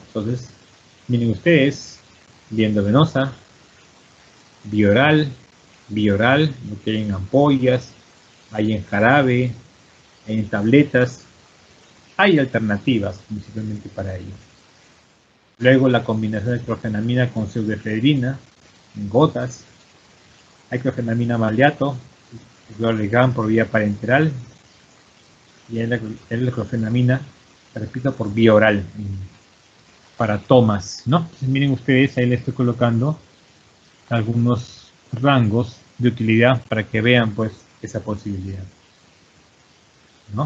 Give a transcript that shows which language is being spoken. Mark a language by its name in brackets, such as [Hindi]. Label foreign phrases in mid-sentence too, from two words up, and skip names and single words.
[Spanish] Entonces, miren ustedes, vía endovenosa, bioral, lo que hay en ampollas, hay en jarabe, hay en tabletas, hay alternativas principalmente para ello. Luego la combinación de clorfenamina con pseudoefedrina en gotas, hay clorfenamina maleato, cloralegram por vía parenteral, y hay la clorfenamina, repito, por vía oral, para tomas, ¿no? Entonces, miren ustedes, ahí les estoy colocando algunos rangos de utilidad para que vean pues esa posibilidad, ¿no?